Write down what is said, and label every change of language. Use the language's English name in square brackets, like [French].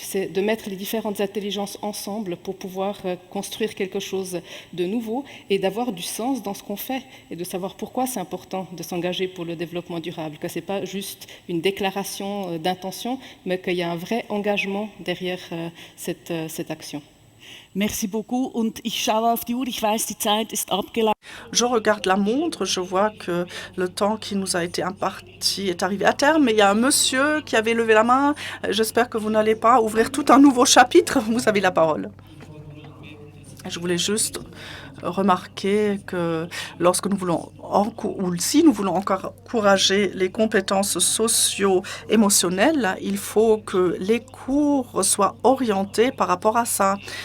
[French] C'est de mettre les différentes intelligences ensemble pour pouvoir construire quelque chose de nouveau et d'avoir du sens dans ce qu'on fait et de savoir pourquoi c'est important de s'engager pour le développement durable, que ce n'est pas juste une déclaration d'intention, mais qu'il y a un vrai engagement derrière cette action. Merci beaucoup [German] und ich schaue auf die Uhr, ich weiß, die Zeit ist abgelaufen. [French] Je regarde la montre, je vois que le temps qui nous a été imparti est arrivé à terme, mais il y a un monsieur qui avait levé la main. J'espère que vous n'allez pas ouvrir tout un nouveau chapitre. Vous avez la parole. Je voulais juste remarquer que lorsque nous voulons, ou si nous voulons encore encourager les compétences socio-émotionnelles, il faut que les cours soient orientés par rapport à ça.